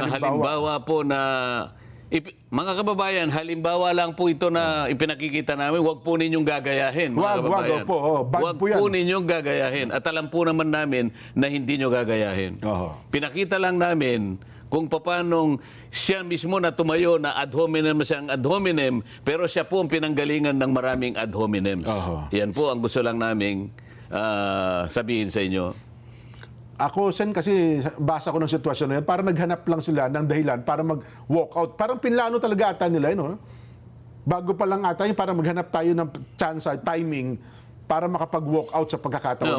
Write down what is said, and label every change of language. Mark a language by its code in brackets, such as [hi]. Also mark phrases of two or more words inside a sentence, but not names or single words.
[tl] Mga halimbawa po na mga kababayan, halimbawa lang po ito na ipinakikita namin, huwag po ninyong gagayahin, mga kababayan. Wag po. Oh, bad Huwag po yan. po ninyong gagayahin. At alam po naman namin na hindi nyo gagayahin. Oho. Pinakita lang namin kung paanong siya mismo na tumayo na [la] ad hominem [tl] siyang [la] ad hominem, [tl] pero siya po ang pinanggalingan ng maraming [la] ad hominem. [tl] Oho. Yan po ang gusto lang naming sabihin sa inyo. Ako, Sen, kasi basa ko ng sitwasyon na yan, para naghanap lang sila ng dahilan para mag- [en] walk out. [tl] Parang pinlano talaga ata nila, no? Bago pa lang ata yun, para maghanap tayo ng chance, timing, para makapag- [en] walk out [tl] sa pagkakataon na yun.